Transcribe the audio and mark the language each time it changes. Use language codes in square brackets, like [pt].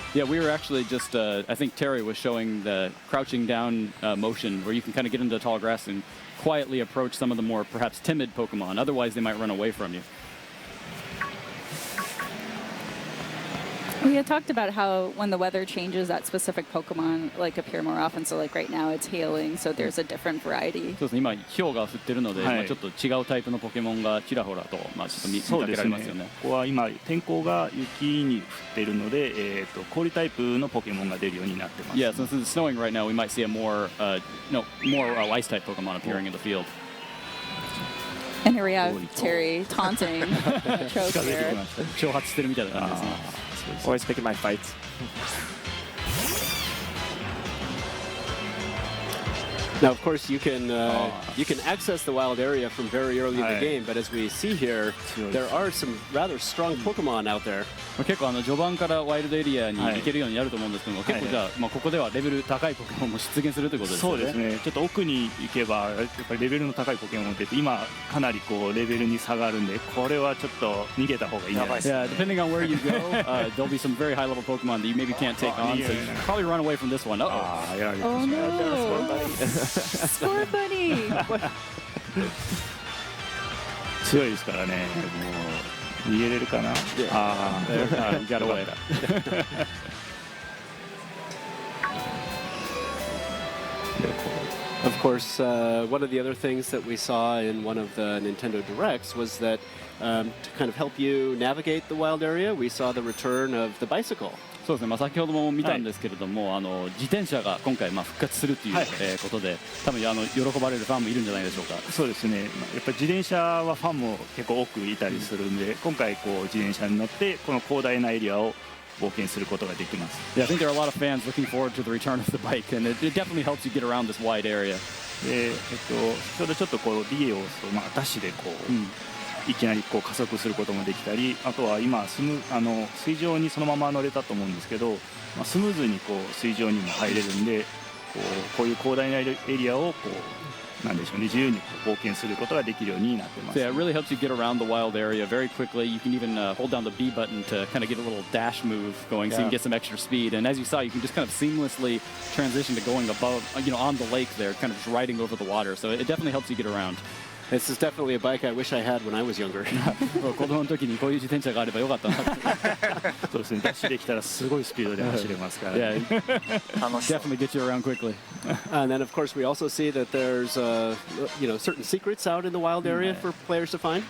[en] Yeah, we were actually just, I think Terry was showing the crouching down motion where you can kind of get into the tall grass and quietly approach some of the more perhaps timid Pokemon. Otherwise, they might run away from you. We had talked about how when the weather changes, that specific Pokemon appear more often. So right now it's hailing, so there's a different variety. [ja] そうですね、今氷が降ってるので、ちょっと違うタイプのポケモンがちらほらと、ちょっと見かけられますよね。ここは今天候が雪に降っているので、氷タイプのポケモンが出るようになってます。 [en] Yeah, since it's snowing right now, we might see a more ice type Pokemon appearing in the field. And here we have Terry taunting Choke [ja] 近づいて [en] here. [ja] きました。挑発してるみたいな感じですね。 [en] Always picking my fights. Now, of course, you can access the wild area from very early in the game, but as we see here, there are some rather strong Pokemon out there. [ja] 結構序盤からワイルドエリアに行けるようになると思うんですけども、結構じゃあ、ここではレベル高いポケモンも出現するということですよね。そうですね、ちょっと奥に行けばやっぱりレベルの高いポケモンって今かなりこうレベルに差があるんで、これはちょっと逃げた方がいいんじゃないですか。 [en] Yeah, depending on where you go, there'll be some very high level Pokemon that you maybe can't take on, so you should probably run away from this one. Oh no! Score buddy! [ja] 強いですからね、もう逃げれるかな。 [en] You got away. Of course, one of the other things that we saw in one of the Nintendo Directs was that to kind of help you navigate the wild area, we saw the return of the bicycle. [ja] そうですね、先ほども見たんですけれども、自転車が今回復活するという、ことで、多分喜ばれるファンもいるんじゃないでしょうか。そうですね、やっぱり自転車はファンも結構多くいたりするんで、今回こう自転車に乗ってこの広大なエリアを冒険することができます。 [en] Yeah, I think there are a lot of fans looking forward to the return of the bike, and it definitely helps you get around this wide area. [ja] で、先ほどちょっとこうリエオスとダッシュでこう、いきなりこう加速することもできたり、あとは今水上にそのまま乗れたと思うんですけど、スムーズにこう水上にも入れるんで、こういう広大なエリアをこうなんでしょうね、自由に冒険することができるようになってます。 [en] So yeah, it really helps you get around the wild area very quickly. You can even hold down the B button to kind of get a little dash move going, so you can get some extra speed. And as you saw, you can just kind of seamlessly transition to going above, on the lake there, kind of just riding over the water. So it definitely helps you get around. This is definitely a bike I wish I had when I was younger. [ja] 子供の時にこういう自転車があればよかったなって。そうですね、ダッシュできたらすごいスピードで走れますから、 [en] Yeah, definitely get you around quickly. And then, of course, we also see that there's, certain secrets out in the wild area for players to find.